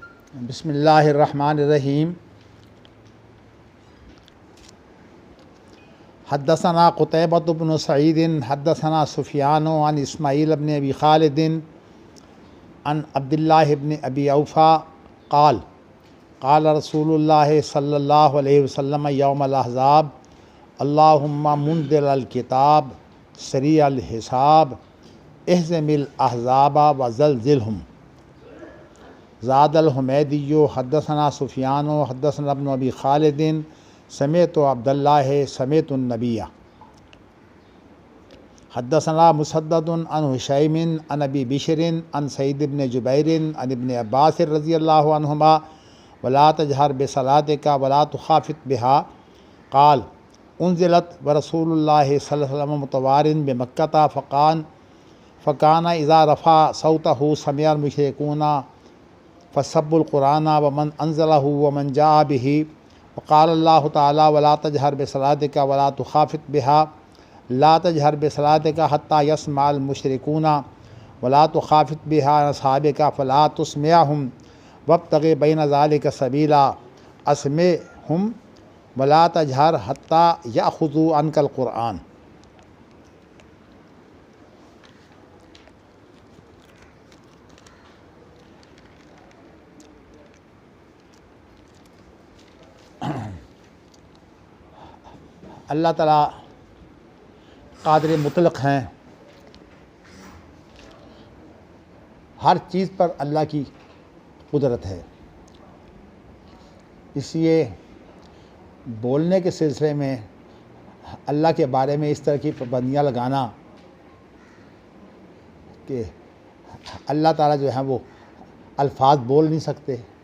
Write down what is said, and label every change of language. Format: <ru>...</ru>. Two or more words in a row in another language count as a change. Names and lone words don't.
<ar>بسم الله الرحمن الرحيم. حدثنا قتيبة بن سعيد حدثنا سفيان عن إسماعيل بن أبي خالد عن عبد الله بن أبي أوفى قال قال رسول الله صلى الله عليه وسلم يوم الأحزاب اللهم منزل الكتاب سريع الحساب اهزم الأحزاب وزلزلهم. زاد الحميدي حدثنا سفيان حدثنا ابن أبي خالد سمعت عبد الله سمعت النبي حدثنا مسدد عن هشيم عن أبي بشر عن سعيد بن جبير عن ابن عباس رضي الله عنهما ولا تجهر بصلاتك ولا تخافت بها قال أنزلت ورسول الله صلى الله عليه وسلم متوار بمكة فكان إذا رفع صوته سمع المشركون فسبوا القرآن ومن أنزله ومن جاء به قال الله تعالى ولا تجهر بصلاتك ولا تخافت بها لا تجهر بصلاتك حتى يسمع المشركون ولا تخافت بها أصحابك فلا تسمعهم وابتغ بين ذلك سبيلا أسمعهم ولا تجهر حتى يأخذوا عنك القرآن.</ar> <ur>اللہ تعالیٰ قادر مطلق ہیں. ہر چیز پر اللہ کی قدرت ہے. اس لیے بولنے کے سلسلے میں اللہ کے بارے میں اس طرح کی پابندیاں لگانا کہ اللہ تعالیٰ جو ہے وہ الفاظ بول نہیں سکتے,</ur>